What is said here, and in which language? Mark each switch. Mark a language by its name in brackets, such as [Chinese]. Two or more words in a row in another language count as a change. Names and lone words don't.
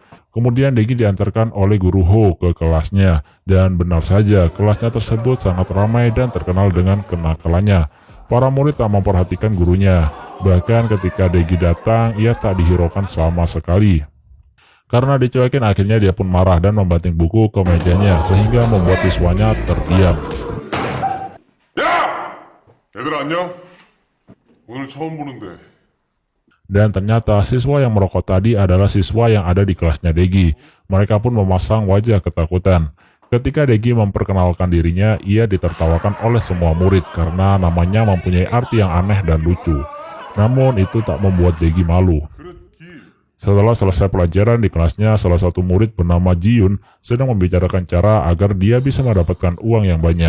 [Indonesian] Kemudian Daegi diantarkan oleh guru Ho ke kelasnya, dan benar saja kelasnya tersebut sangat ramai dan terkenal dengan kenakalannya. Para murid tak memperhatikan gurunya, bahkan ketika Daegi datang ia tak dihiraukan sama sekali. Karena dicuekin, akhirnya dia pun marah dan membanting buku ke mejanya sehingga membuat siswanya terdiam. [Korean] 야! 얘들아 안녕? 오늘 처음 보는데. [Indonesian] Dan ternyata siswa yang merokok tadi adalah siswa yang ada di kelasnya Daegi. Mereka pun memasang wajah ketakutan. Ketika Daegi memperkenalkan dirinya, ia ditertawakan oleh semua murid karena namanya mempunyai arti yang aneh dan lucu. Namun itu tak membuat Daegi malu. Setelah selesai pelajaran di kelasnya, salah satu murid bernama Jiun sedang membicarakan cara agar dia bisa mendapatkan uang yang banyak.